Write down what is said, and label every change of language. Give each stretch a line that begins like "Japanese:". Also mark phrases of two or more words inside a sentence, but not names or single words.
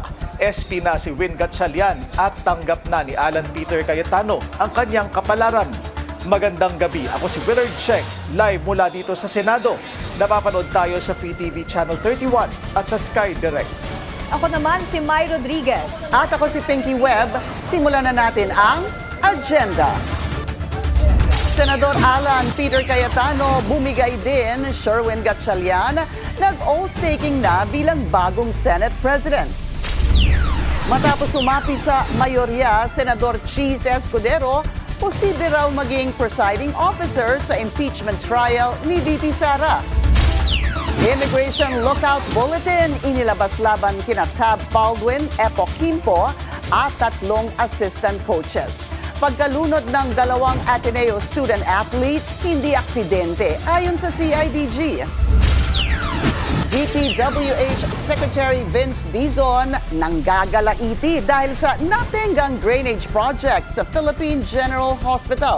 Filipino: SP na si Win Gatchalian at tanggap na ni Alan Peter Cayetano ang kanyang kapalaran. Magandang gabi, ako si Willard Cheng, live mula dito sa Senado. Napapanood tayo sa Free TV Channel 31 at sa Sky Direct. Ako naman si May Rodriguez. At ako si Pinky Webb. Simulan na natin ang agenda. Senador Alan Peter Cayetano bumigay din Sherwin Gatchalian, nag-oath-taking na bilang bagong
English: Senate President.
Filipino: Matapos sumapi sa mayorya, Senador Cheese Escudero, posible raw maging
English: presiding officer
Filipino: sa
English: impeachment trial
Filipino: ni VP Sara.
English: Immigration Lookout Bulletin
Filipino: inilabas laban kina Tab Baldwin, Epo Quimpo at 3
English: assistant coaches.
Filipino: Pagkalunod ng 2 Ateneo
English: student athletes,
Filipino: hindi aksidente ayon sa CIDG. DPWH Secretary Vince Dizon nanggagalaiti dahil sa natenggang
English: drainage project
Filipino: sa Philippine General Hospital.